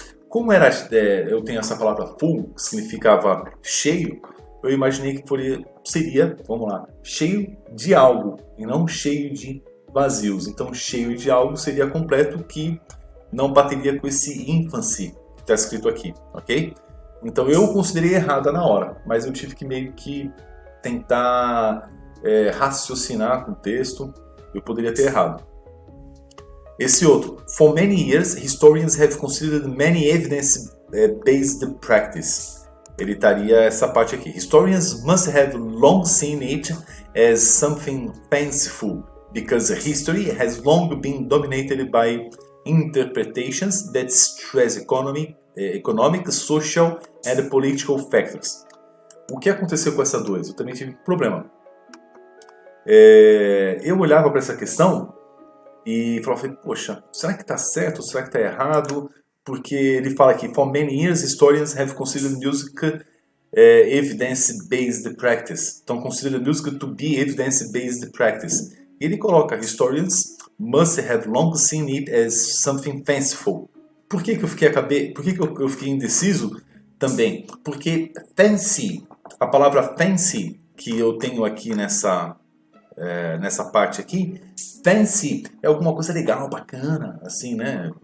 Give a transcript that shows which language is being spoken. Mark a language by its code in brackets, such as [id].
[pt] Como eu tenho essa palavra full, que significava cheio, eu imaginei que seria, vamos lá, cheio de algo, e não cheio de vazios. Então, cheio de algo seria completo, que não bateria com esse infancy que está escrito aqui, ok? Então eu considerei errada na hora, mas eu tive que meio que tentar raciocinar com o texto. Eu poderia ter errado. Esse outro, [en] for many years, historians have considered many evidence-based practice. [pt] Ele estaria essa parte aqui. [en] Historians must have long seen it as something fanciful, because history has long been dominated by interpretations that stress economic, social and political factors. [pt] O que aconteceu com essa 2? Eu também tive problema. Eu olhava para essa questão e falava, poxa, será que está certo ou será que está errado? Porque ele fala aqui, [en] for many years historians have considered music evidence-based practice. [pt] Então, [en] consider music to be evidence-based practice. [pt] E ele coloca, [en] historians must have long seen it as something fanciful. [pt] Por que eu fiquei indeciso também? Porque fancy, a palavra fancy que eu tenho aqui nessa parte aqui, fancy é alguma coisa legal, bacana, assim, né?